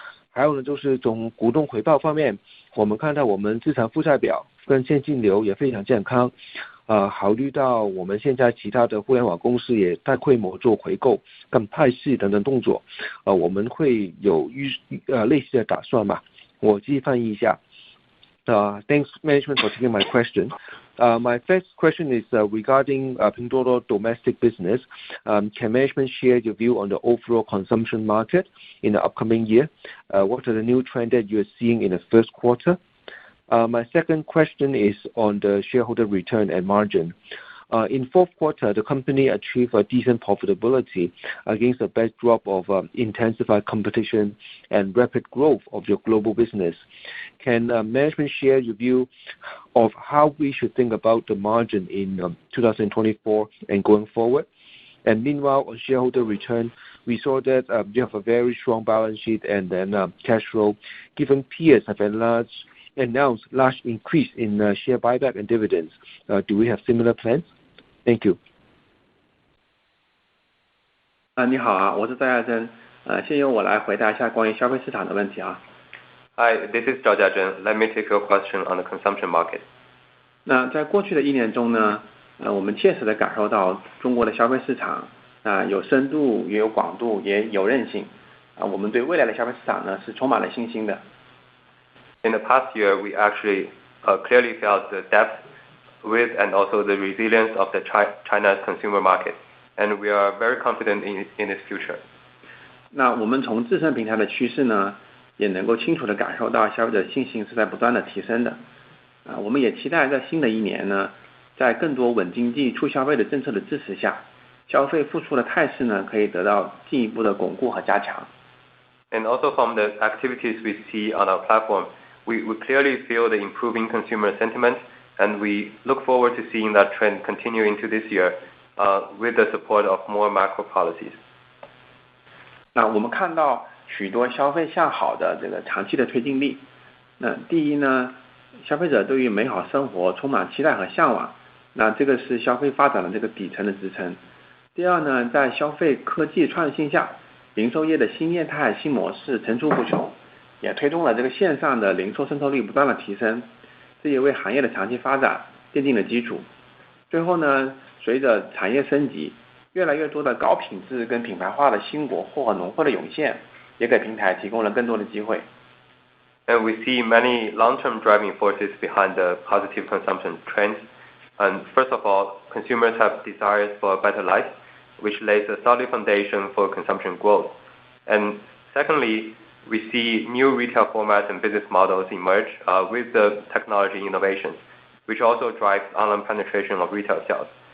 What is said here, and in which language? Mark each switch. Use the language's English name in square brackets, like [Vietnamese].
[Chinese] 还有呢，就是从股东回报方面，我们看到我们资产负债表跟现金流也非常健康。考虑到我们现在其他的互联网公司也大规模做回购跟派息等等动作，我们会有类似的打算吗？我继续翻译一下。 [English] Thanks management for taking my question. My first question is regarding Pinduoduo domestic business. Can management share your view on the overall consumption market in the upcoming year? What are the new trends that you are seeing in the first quarter? My second question is on the shareholder return and margin. In fourth quarter, the company achieved a decent profitability against a backdrop of intensified competition and rapid growth of your global business. Can management share your view of how we should think about the margin in 2024 and going forward? And meanwhile, on shareholder return, we saw that you have a very strong balance sheet and then cash flow. Given peers have announced large increase in share buyback and dividends, do we have similar plans? Thank you. [Chinese] 你好啊，我是赵亚珍，先由我来回答一下关于消费市场的问题啊。 [English] Hi, this is Zhao Jiazhen. Let me take your question on the consumption market. [Chinese] 那在过去的1年中呢，我们切实地感受到中国的消费市场有深度，也有广度，也有韧性我们对未来的消费市场呢是充满了信心的。 [English] In the past year, we actually clearly felt the depth with and also the resilience of the China's consumer market, and we are very confident in its future. [Chinese] 那我们从自身平台的趋势呢，也能够清楚地感受到消费者信心是在不断的提升的。我们也期待在新的1年呢，在更多稳经济、促消费的政策的支持下，消费复苏的态势呢可以得到进一步的巩固和加强。 [English] And also from the activities we see on our platform, we clearly feel the improving consumer sentiment, and we look forward to seeing that trend continue into this year with the support of more macro policies. [Chinese] 那我们看到许多消费向好的这个长期的推进力。那第一呢，消费者对于美好生活充满期待和向往，那这个是消费发展的这个底层的支撑。第二呢，在消费科技创新下，零售业的新业态、新模式层出不穷，也推动了这个线上的零售渗透率不断的提升，这也为行业的长期发展奠定了基础。最后呢，随着产业升级，越来越多的高品质跟品牌化的新国货和农货的涌现，也给平台提供了更多的机会。 [English] And we see many long-term driving forces behind the positive consumption trends. And first of all, consumers have desires for a better life, which lays a solid foundation for consumption growth. And secondly, we see new retail formats and business models emerge with the technology innovations, which also drives online penetration of retail sales.